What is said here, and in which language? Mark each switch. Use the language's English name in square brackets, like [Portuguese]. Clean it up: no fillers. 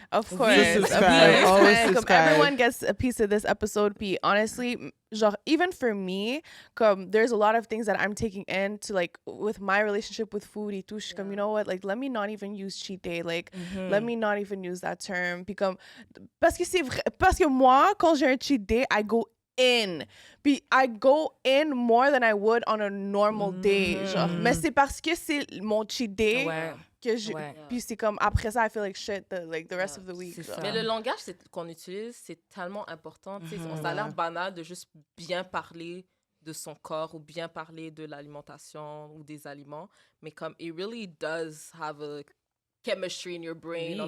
[English] Of course. subscribe. Of course. Always [French] Comme [English] subscribe. everyone gets a piece of this episode. Puis honestly, genre, even for me, comme there's a lot of things that I'm taking in to like with my relationship with food [French] et tout. Je suis comme, [English] you know what? Like, let me not even use cheat day. Like, let me not even use that term. [French] Puis comme, parce que c'est vrai, parce que moi, quand j'ai un cheat day, [English] I go in. [French] Puis [English] I go in more than I would on a normal day. [French] Genre, mais c'est parce que c'est mon cheat day Ouais. que je. Ouais. Puis c'est comme après ça, [English] I feel like shit the rest of the week. [French] c'est genre. ça. Mais le langage qu'on utilise, c'est tellement important. Tu sais, ça a l'air banal de juste bien parler de son corps ou bien parler de l'alimentation ou des aliments. Mais comme, [English] it really does have a chemistry in your brain on